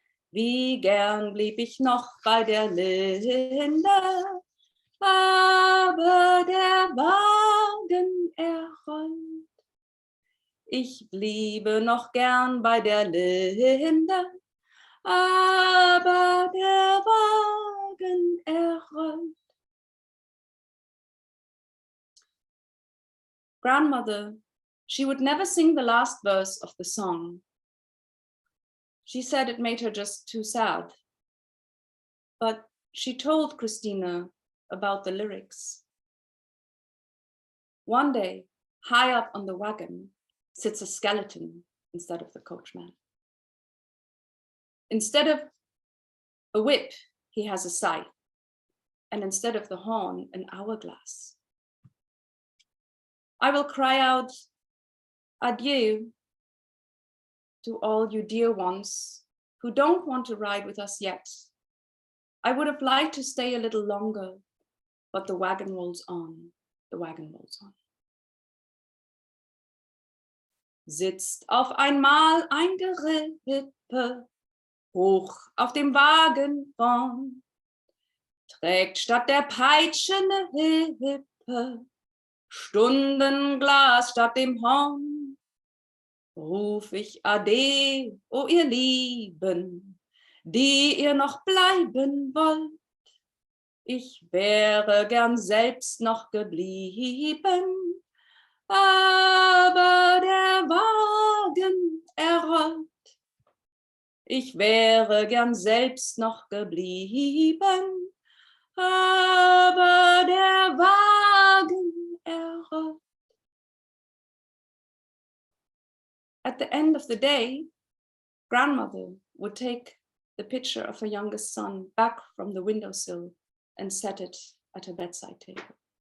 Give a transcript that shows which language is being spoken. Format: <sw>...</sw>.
<de>Wie gern blieb ich noch bei der Linde, aber der Wagen rollt. Ich bliebe noch gern bei der Linde, aber der Wagen rollt.</de> <en>Grandmother, she would never sing the last verse of the song. She said it made her just too sad. But she told Christina about the lyrics. One day, high up on the wagon, sits a skeleton instead of the coachman. Instead of a whip, he has a scythe. And instead of the horn, an hourglass. I will cry out, adieu, to all you dear ones who don't want to ride with us yet. I would have liked to stay a little longer, but the wagon rolls on, the wagon rolls on.</en> <de>Sitzt auf einmal ein Gerippe, hoch auf dem Wagen vorn, trägt statt der Peitsche eine Hippe, Stundenglas statt dem Horn. Ruf ich Ade, o ihr Lieben, die ihr noch bleiben wollt. Ich wäre gern selbst noch geblieben, aber der Wagen rollt. Ich wäre gern selbst noch geblieben, aber der Wagen rollt.</de> <en>At the end of the day, grandmother would take the picture of her youngest son back from the windowsill and set it at her bedside table.</en>